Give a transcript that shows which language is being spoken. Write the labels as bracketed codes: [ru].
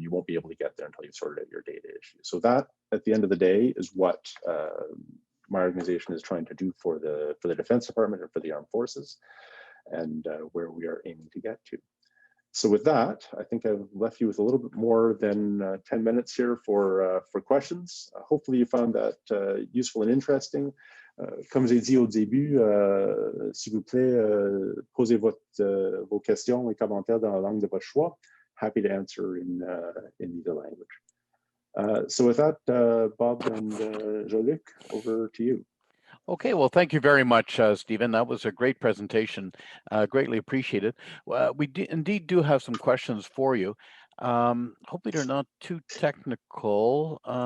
[en] You won't be able to get there until you've sorted out your data issues. So that, at the end of the day, is what my organization is trying to do for the Defense Department and for the Armed Forces, and where we are aiming to get to. So with that, I think I've left you with a little bit more than 10 minutes here for questions. Hopefully you found that useful and interesting. [fr] Comme j'ai dit au début, s'il vous plaît, posez vos questions et commentaires dans la langue de votre choix. [en] Happy to answer in either language. So with that, Bob and Jean-Luc, over to you. Okay, well, thank you very much, Stephen. That was a great presentation. Greatly appreciated. We indeed do have some questions for you. Hopefully they're not too technical.